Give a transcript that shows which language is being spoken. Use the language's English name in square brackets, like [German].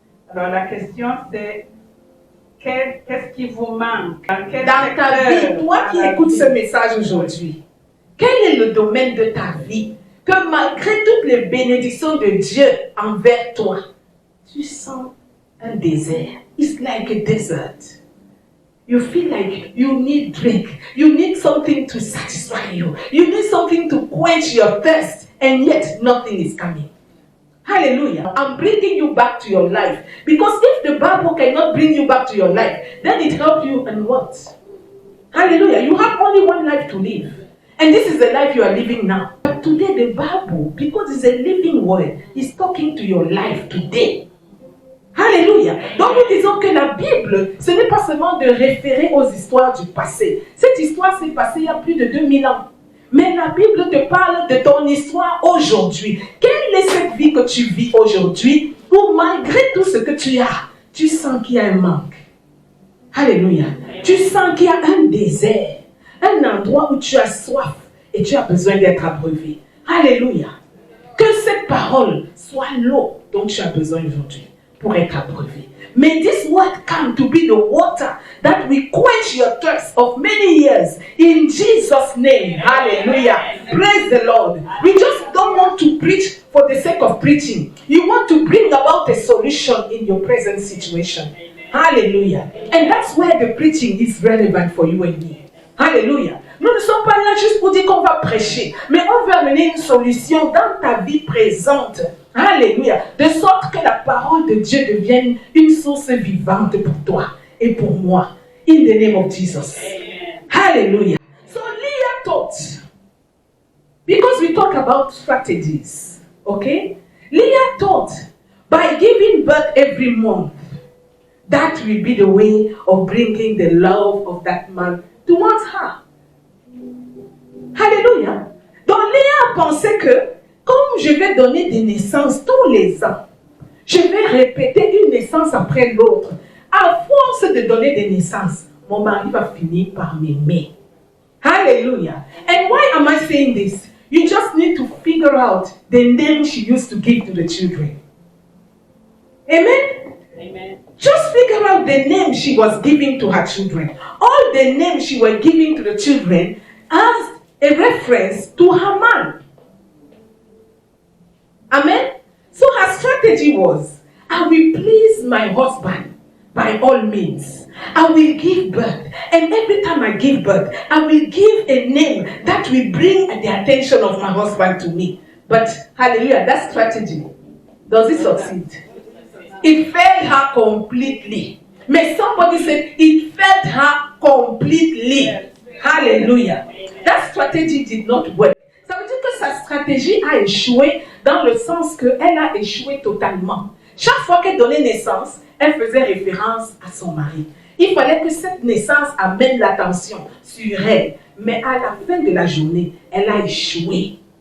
[French] Alors la question c'est, qu'est-ce qui vous manque? Dans ta vie, toi qui écoutes ce message aujourd'hui, quel est le domaine de ta vie que malgré toutes les bénédictions de Dieu envers toi, tu sens un désert? [English] It's like a desert. You feel like you need drink. You need something to satisfy you. You need something to quench your thirst, and yet nothing is coming. Hallelujah. I'm bringing you back to your life. Because if the Bible cannot bring you back to your life, then it helps you in what? Hallelujah. You have only one life to live. And this is the life you are living now. But today the Bible, because it's a living word, is talking to your life today. [French] Alléluia. Donc nous disons que la Bible, ce n'est pas seulement de référer aux histoires du passé. Cette histoire s'est passée il y a plus de 2000 ans. Mais la Bible te parle de ton histoire aujourd'hui. Quelle est cette vie que tu vis aujourd'hui où malgré tout ce que tu as, tu sens qu'il y a un manque? Alléluia. Tu sens qu'il y a un désert. Un endroit où tu as soif et tu as besoin d'être abreuvé. Alléluia. Que cette parole soit l'eau dont tu as besoin aujourd'hui pour être abreuvé. [English] May this word come to be the water that will quench your thirst of many years. In Jesus' name. Hallelujah. Praise the Lord. We just don't want to preach for the sake of preaching. You want to bring about a solution in your present situation. Hallelujah. And that's where the preaching is relevant for you and me. Hallelujah. [French] Nous ne sommes pas là juste pour dire qu'on va prêcher, mais on veut amener une solution dans ta vie présente. Alléluia. De sorte que la parole de Dieu devienne une source vivante pour toi et pour moi. [English] In the name of Jesus. Amen. Hallelujah. So Leah thought, because we talk about strategies, okay? Leah thought, by giving birth every month, that will be the way of bringing the love of that man towards her. [French] Alléluia. Donc Léa pensait que comme je vais donner des naissances tous les ans, je vais répéter une naissance après l'autre. À force de donner des naissances, mon mari va finir par m'aimer. [English] Hallelujah. And why am I saying this? You just need to figure out the name she used to give to the children. Amen? Amen. Just figure out the name she was giving to her children. All the names she was giving to the children as a reference to her man. Amen. So her strategy was, I will please my husband by all means. I will give birth. And every time I give birth, I will give a name that will bring the attention of my husband to me. But, hallelujah, that strategy, does it succeed? It failed her completely. May somebody say, it failed her completely. Hallelujah. That strategy did not work. [French] Ça veut dire que sa stratégie a échoué dans le sens qu'elle a échoué totalement. Chaque fois qu'elle donnait naissance, elle faisait référence à son mari. Il fallait que cette naissance amène l'attention sur elle. Mais à la fin de la journée, elle a échoué.